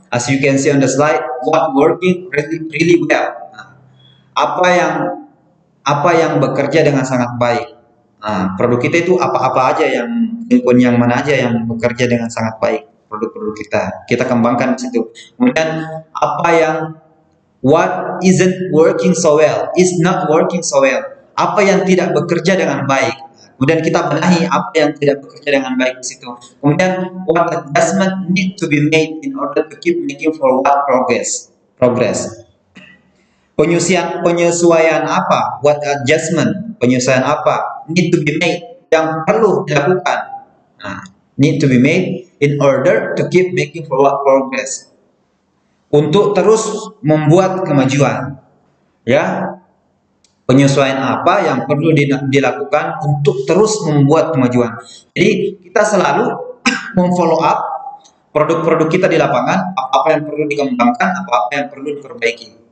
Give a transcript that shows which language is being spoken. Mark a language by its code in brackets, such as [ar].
[en] As you can see on the slide, what working really well. [id] Apa yang bekerja dengan sangat baik. Produk kita itu apa aja, yang mana aja yang bekerja dengan sangat baik. Produk-produk kita kembangkan di situ. [en] Kemudian what isn't working so well, is not working so well. [id] Apa yang tidak bekerja dengan baik. Kemudian kita benahi apa yang tidak bekerja dengan baik di situ. [en] Kemudian what adjustment need to be made in order to keep making forward progress. [id] Penyesuaian apa? [en] What adjustment? [id] Penyesuaian apa? [en] Need to be made, [id] yang perlu dilakukan. [en] Need to be made in order to keep making forward progress. [id] Untuk terus membuat kemajuan, ya. penyesuaian apa yang perlu dilakukan untuk terus membuat kemajuan. Jadi kita selalu memfollow up produk-produk kita di lapangan, apa yang perlu dikembangkan, apa yang perlu diperbaiki.